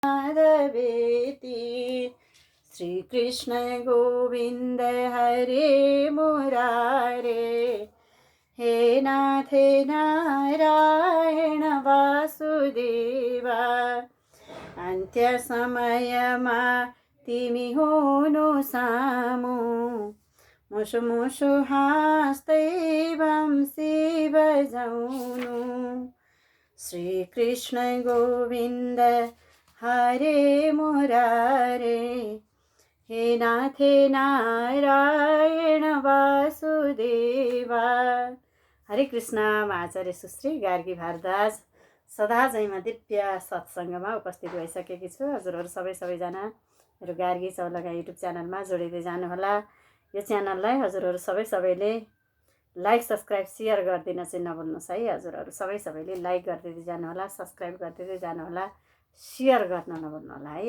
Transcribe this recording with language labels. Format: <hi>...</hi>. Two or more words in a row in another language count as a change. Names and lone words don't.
<ne>माधवेति श्री कृष्ण गोविंद हरे मुरारे हे नाथ नारायण वासुदेवा अन्त्य समयमा तिमी हुनु सामु मुसु मुसु हाँस्दै वंशी बजाउनु श्री कृष्ण गोविंद हरे मुरारे हे नाथ नारायण वासुदेवा। हरे कृष्ण। म आचार्य सुश्री गार्गी भारद्वाज सदा झैमा दिव्य सत्सङ्गमा उपस्थित भइसकेकी छु। हजुरहरू सबैजना मेरो गार्गी चौलगा युट्युब च्यानलमा जोडिँदै जानुहोला। यो च्यानललाई हजुरहरू सबैले</ne> <en>like subscribe share</en> <ne>गरिदिन चाहिँ नभुल्नुहोस् है। हजुरहरू सबैले लाइक गरिदिँदै जानुहोला, सब्सक्राइब गरिदिँदै जानुहोला, सेयर गर्न नभुल्नुहोला है।</ne>